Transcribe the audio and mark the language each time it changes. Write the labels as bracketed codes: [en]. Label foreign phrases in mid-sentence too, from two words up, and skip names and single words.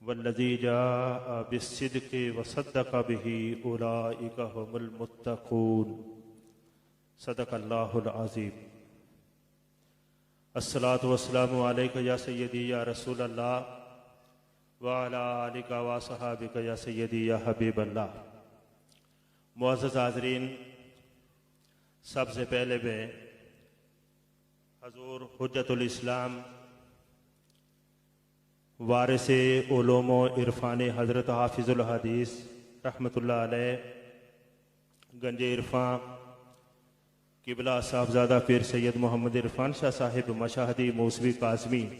[ar] والذي جاء بالصدق وصدق به أولئك هم المتقون. صدق الله العظيم. الصلاة والسلام عليك يا سيدي يا رسول الله وعلى آلك وصحابك يا سيدي يا حبيب الله. [ur] معزز حاضرین، سب سے پہلے میں حضور حجۃ الاسلام وارثِ علوم و عرفان حضرت حافظ الحدیث [ar] رحمة الله عليه [ur] گنجِ عرفاں قبلہ صاحبزادہ پیر سید محمد عرفان شاہ صاحب مشاہدی موسوی کاظمی